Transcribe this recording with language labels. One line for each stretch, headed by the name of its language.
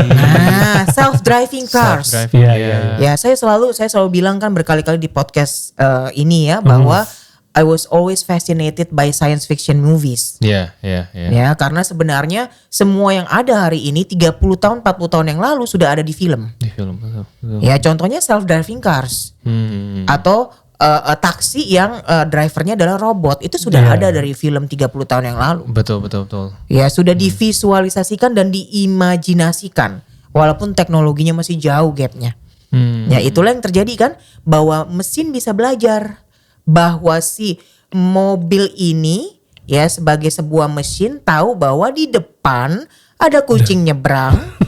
Indonesian: Nah, self-driving cars. Ya, saya selalu bilang kan berkali-kali di podcast ini ya bahwa
English: I was always fascinated by science fiction movies.
Indonesian: Iya. Ya, karena sebenarnya semua yang ada hari ini 30 tahun, 40 tahun yang lalu sudah ada di film. Di film. Betul. Ya, contohnya self-driving cars. Atau taksi yang drivernya adalah robot. Itu sudah ada dari film 30 tahun yang lalu. Betul. Ya, sudah divisualisasikan dan diimajinasikan. Walaupun teknologinya masih jauh gapnya. Ya, itulah yang terjadi kan. Bahwa mesin bisa belajar. Bahwa si mobil ini ya sebagai sebuah mesin tahu bahwa di depan ada kucing nyebrang.